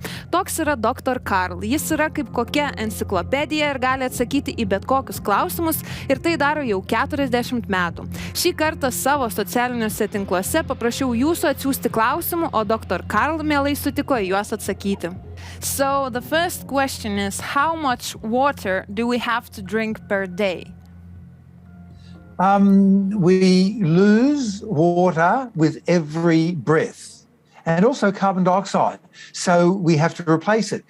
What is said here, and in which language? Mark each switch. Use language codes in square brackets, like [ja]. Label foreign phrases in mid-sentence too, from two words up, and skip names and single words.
[lt] Toks yra dr. Karl. Jis yra kaip kokia enciklopedija ir gali atsakyti į bet kokius klausimus ir tai daro jau 40 metų. Šį kartą savo socialiniuose tinkluose paprašiau jūsų atsiųsti klausimų, o dr. Karl mielai sutiko į juos atsakyti. [en] So the first question is, how much water do we have to drink per day? We lose water with every breath. And also carbon dioxide. So we have to replace it.